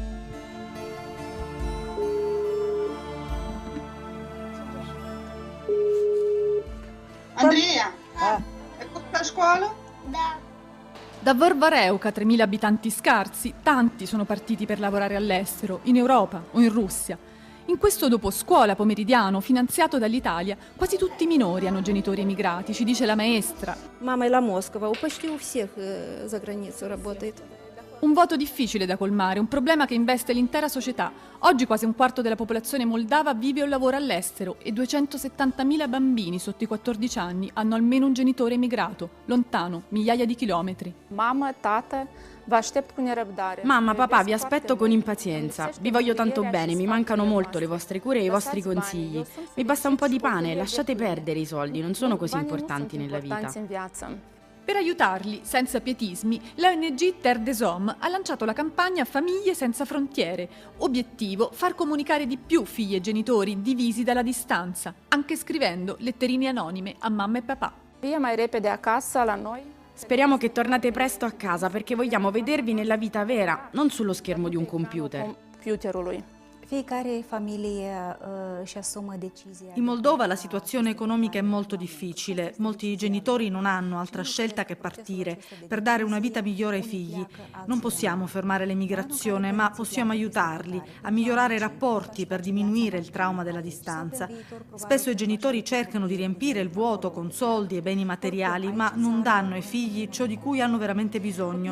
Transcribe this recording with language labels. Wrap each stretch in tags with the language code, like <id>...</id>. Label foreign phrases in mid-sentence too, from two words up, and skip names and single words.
<it>Andrea, è tutta a scuola?</it> <ro>Da.</ro> <it>Da Varvareuca, 3.000 abitanti scarsi, tanti sono partiti per lavorare all'estero, in Europa o in Russia. In questo doposcuola pomeridiano, finanziato dall'Italia, quasi tutti i minori hanno genitori emigrati, ci dice la maestra.</it> <ro>Мама la Moscova,</ro> <ru>почти у всех за границей работает.</ru> <it>Un vuoto difficile da colmare, un problema che investe l'intera società. Oggi quasi un quarto della popolazione moldava vive o lavora all'estero e 270.000 bambini sotto i 14 anni hanno almeno un genitore emigrato, lontano, migliaia di chilometri.</it> <ro>Mamma, tata, vă aștept cu nerăbdare.</ro> <it>Mamma, papà, vi aspetto con impazienza. Vi voglio tanto bene, mi mancano molto le vostre cure e i vostri consigli. Mi basta un po' di pane, lasciate perdere i soldi, non sono così importanti nella vita. Per aiutarli, senza pietismi, l'ONG Terre des Hommes ha lanciato la campagna Famiglie senza frontiere. Obiettivo: far comunicare di più figli e genitori divisi dalla distanza, anche scrivendo letterine anonime a mamma e papà.</it> <ro>Via mai repede a casa la noi.</ro> <it>Speriamo che tornate presto a casa perché vogliamo vedervi nella vita vera, non sullo schermo di un computer.</it> <ro>Computerului. Fiecare familie își asumă decizia.</ro> <it>In Moldova la situazione economica è molto difficile. Molti genitori non hanno altra scelta che partire per dare una vita migliore ai figli. Non possiamo fermare l'emigrazione, ma possiamo aiutarli a migliorare i rapporti per diminuire il trauma della distanza. Spesso i genitori cercano di riempire il vuoto con soldi e beni materiali, ma non danno ai figli ciò di cui hanno veramente bisogno.</it>